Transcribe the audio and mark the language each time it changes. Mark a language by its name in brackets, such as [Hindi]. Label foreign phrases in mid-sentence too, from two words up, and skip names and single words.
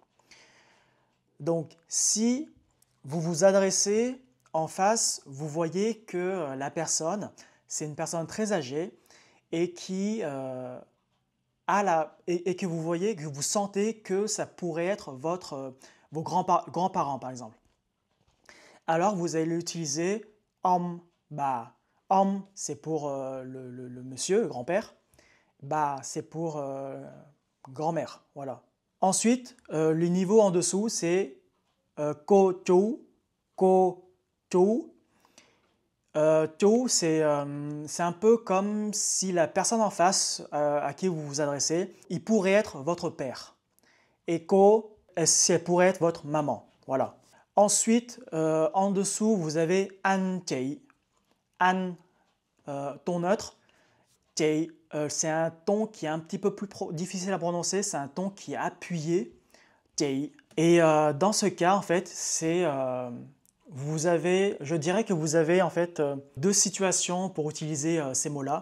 [French] Donc, si vous vous adressez en face, vous voyez que la personne, c'est une personne très âgée et qui et que vous voyez, que vous sentez que ça pourrait être vos grands-parents, par exemple. Alors, vous allez utiliser [Vietnamese] Om, Ba. [French] Om, c'est pour le monsieur, le grand-père. Ba, c'est pour grand-mère. Voilà. Ensuite, le niveau en dessous, c'est [Vietnamese] Cô chú, Cô chú. [French] Chú, c'est un peu comme si la personne en face à qui vous vous adressez, il pourrait être votre père. Et Cô, elle pourrait être votre maman. Voilà. Ensuite, en dessous, vous avez [Vietnamese] Anh chị. [French] Anh, ton neutre. Chị, c'est un ton qui est un petit peu plus difficile à prononcer. C'est un ton qui est appuyé. Chị. Et dans ce cas, en fait, je dirais que vous avez en fait 2 situations pour utiliser ces mots-là.